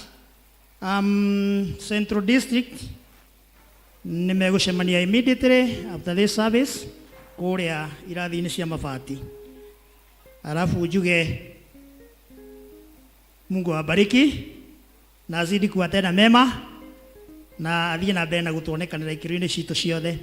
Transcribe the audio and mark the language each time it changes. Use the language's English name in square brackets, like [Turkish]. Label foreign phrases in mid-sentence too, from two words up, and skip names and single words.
[Kikuyu] Central District nimegũcemania [English] immediately after this service [Kikuyu] kũrĩa irathi-inĩ cia mabati. Alafu njuge [Swahili] Mungu awabariki na azidi kuwatenda mema [Kikuyu] na athiĩ na mbere na gũtuonekanĩra ikĩro-inĩ citũ ciothe.